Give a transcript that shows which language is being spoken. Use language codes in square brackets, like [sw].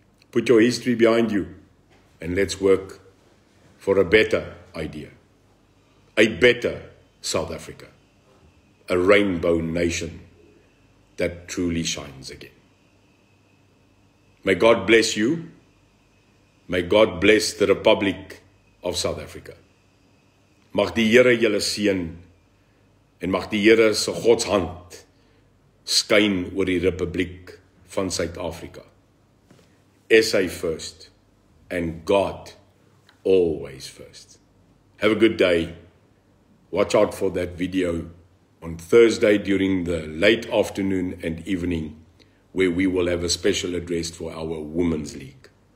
[en] Put your history behind you and let's work for a better idea. A better South Africa. A rainbow nation that truly shines again. May God bless you. May God bless the Republic of South Africa. [af] Mag die Here julle seën en mag die Here se Godshand skyn oor die Republiek van Suid-Afrika. [en] SA first and God always first. Have a good day. Watch out for that video on Thursday during the late afternoon and evening, where we will have a special address for our Women's League.